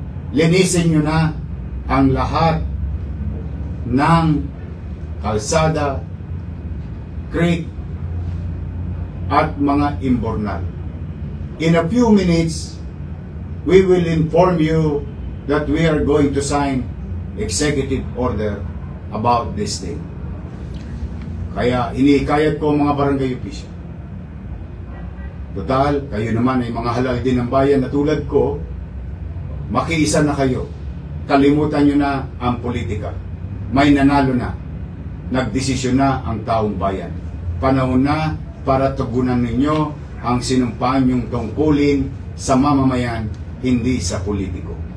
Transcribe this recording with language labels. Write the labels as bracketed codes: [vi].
[tl] Linisin nyo na ang lahat ng kalsada, creek, at mga imbornal. [en] In a few minutes, we will inform you that we are going to sign executive order about this thing. [tl] Kaya iniikayat ko mga barangay official. Total, kayo naman ay mga halal din ng bayan na tulad ko, makiisa na kayo. Kalimutan nyo na ang politika. May nanalo na. Nagdesisyon na ang taong bayan. Panahon na para tugunan ninyo ang sinumpaan yung tungkulin sa mamamayan, hindi sa politiko.